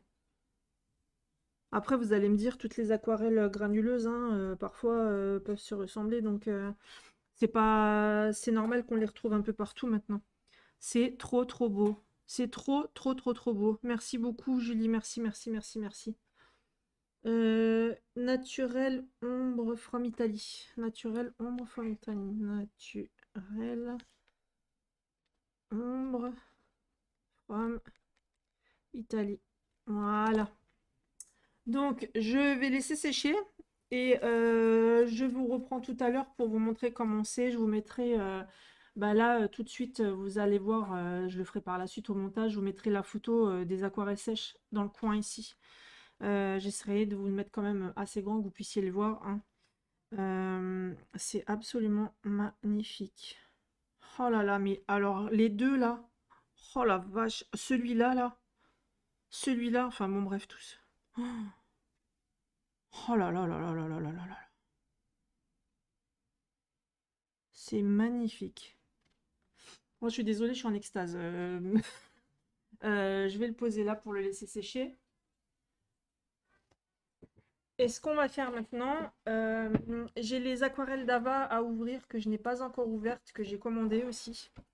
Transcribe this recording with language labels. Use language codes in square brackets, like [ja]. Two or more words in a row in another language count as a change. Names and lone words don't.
[fr] Après, vous allez me dire, toutes les aquarelles granuleuses, hein, parfois, peuvent se ressembler. Donc, c'est normal qu'on les retrouve un peu partout maintenant. C'est trop, trop beau. C'est trop, trop, trop, trop beau. Merci beaucoup, Julie. Merci, merci, merci, merci. Naturel ombre [en] from Italy. [fr] Naturel ombre [en] from Italy. [fr] Naturel ombre [en] from Italy. [fr] Voilà. Donc, je vais laisser sécher et je vous reprends tout à l'heure pour vous montrer comment c'est. Je vous mettrai, bah là, tout de suite, vous allez voir, je le ferai par la suite au montage, je vous mettrai la photo des aquarelles sèches dans le coin ici. J'essaierai de vous le mettre quand même assez grand que vous puissiez le voir, hein. C'est absolument magnifique. Oh là là, mais alors les deux là, oh la vache, celui-là là, celui-là, enfin bon bref tous. Oh oh là là là là là là là là là. C'est magnifique. Moi je suis désolée, je suis en extase. Je vais le poser là pour le laisser sécher. Et ce qu'on va faire maintenant, j'ai les aquarelles d'Ava à ouvrir que je n'ai pas encore ouvertes, que j'ai commandées aussi.